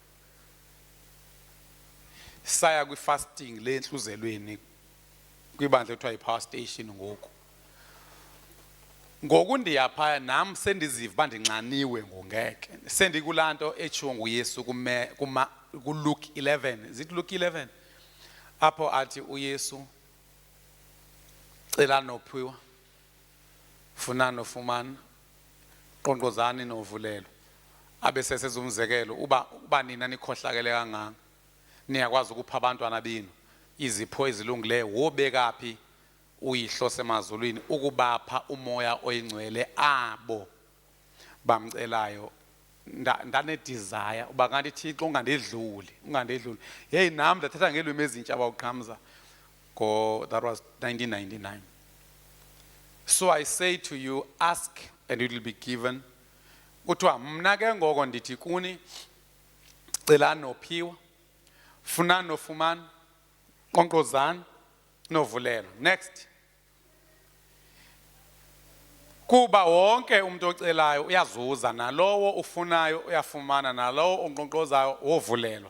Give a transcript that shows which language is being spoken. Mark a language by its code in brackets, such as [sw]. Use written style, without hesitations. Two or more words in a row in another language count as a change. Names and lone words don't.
[xh] Saya kwi-fasting le entluzelweni kwibandla ekuthiwa yi-Power Station ngoku. Ngoku ndiyaphaya nam sendiziva uba ndinxaniwe ngongeke. Sendikulaa nto etshiwo nguYesu kuLuke 11. [en] Is it Luke 11? [xh] Apho athi uYesu, cela nophiwa, funa nofumana, qonqozani novulelwa. Abe sesenza umzekelo uba nina nikhohlakele kangaka niyakwazi ukupha abantwana benu izipho ezilungileyo, wobeka phi uyihlo semazulwini ukubapha umoya oyingcwele abo bamcelayo. Ndanedesire uba ngathi Thixo ungandedluli. Hey, nam ndathetha ngeelwimi ezintsha bawuqhamza [en] that was 1999. So I say to you, ask and it will be given. [xh] Kuthiwa mna ke ngoko ndithi kuni, celani nophiwa, funani nofumana, qonqozani novulelwa. [en] Next. [xh] Kuba wonke umuntu ocelayo uyazuza, nalowo ufunayo uyafumana, nalowo onqonqozayo wovulelwa.